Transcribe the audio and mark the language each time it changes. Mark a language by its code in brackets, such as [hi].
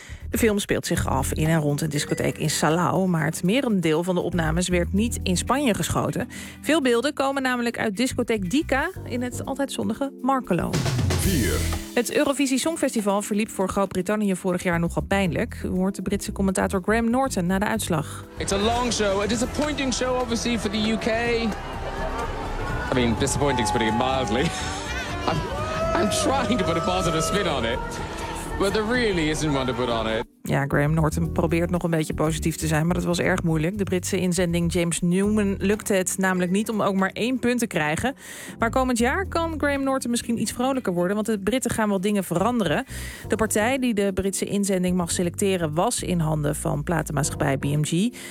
[nl] De film speelt zich af in en rond een discotheek in Salou, maar het merendeel van de opnames werd niet in Spanje geschoten. Veel beelden komen namelijk uit discotheek Dica in het altijd zonnige Markelo. 4. Het Eurovisie Songfestival verliep voor Groot-Brittannië vorig jaar nogal pijnlijk. U hoort de Britse commentator Graham Norton na de uitslag. [en] It's a long show, a disappointing show obviously for the UK. I mean, disappointing is putting it mildly. I'm trying to put a positive spin on it. but there really isn't one to put on it. [nl] Ja, Graham Norton probeert nog een beetje positief te zijn, maar dat was erg moeilijk. De Britse inzending James Newman lukte het namelijk niet om ook maar één punt te krijgen. Maar komend jaar kan Graham Norton misschien iets vrolijker worden, want de Britten gaan wel dingen veranderen. De partij die de Britse inzending mag selecteren was in handen van platenmaatschappij BMG.